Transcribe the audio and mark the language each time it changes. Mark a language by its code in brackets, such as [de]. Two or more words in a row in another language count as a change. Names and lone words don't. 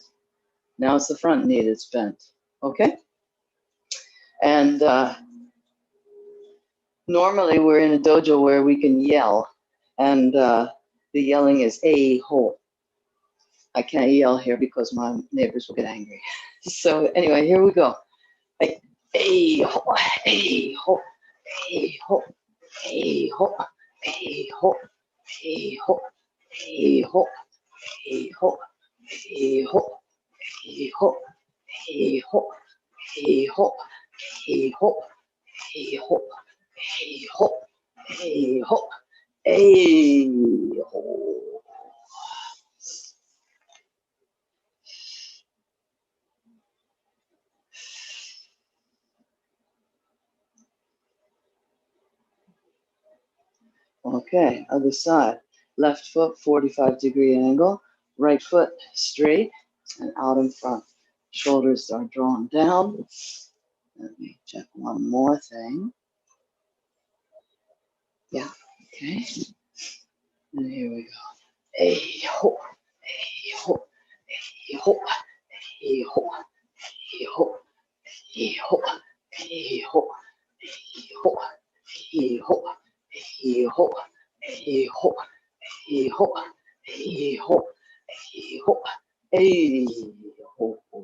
[en] Now it's the front knee that's bent, okay? And normally we're in a dojo where we can yell, and the yelling is a-ho. I can't yell here because my neighbors will get angry. So anyway, here we go. A-ho, a-ho, a-ho, a-ho, a-ho, a-ho, a-ho, a-ho, a-ho, a-ho, a-ho, a-ho, a-ho, a-ho, a-ho, a-ho, a-ho. Okay, other side. Left foot, 45-degree angle. Right foot straight and out in front. Shoulders are drawn down. Let me check one more thing. Yeah, okay. And here we go. A-ho, a-ho, a-ho, a-ho, a-ho, a-ho, a-ho, a-ho, a-ho, a-ho, a-ho, a-ho, a-ho, a-ho, a-ho.